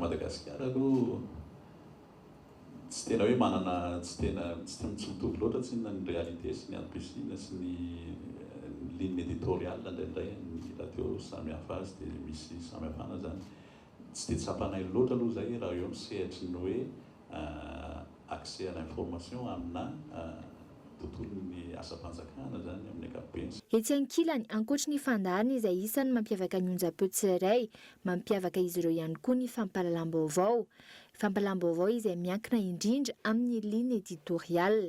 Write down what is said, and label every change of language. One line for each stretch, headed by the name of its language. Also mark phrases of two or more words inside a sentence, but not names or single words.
Malagasy: Madagasikara aloha tsy tena hoe manana tsy mitovy loatra tsy ny réalité sy ny antom-pisina sy ny
French: ligne éditoriale
Malagasy: indraindray ny radio samy hafa azy dia misy samy hafana zany. Tsy dia tsapanay loatra aloha zay raha eo misehatra ny hoe
French: accès à l'information
Malagasy: amina tontolon'ny asa-panjakana zany amin'ny ankapobeny. Etsy ankilany, ankoatra ny fandaharana izay isany mampiavaka ny onjam-peo tsirairay, mampiavaka izy ireo ihany koa ny fampahalalam-baovao. Fampahalalam-baovao izay miankina indrindra amin'ny
French: ligne éditoriale.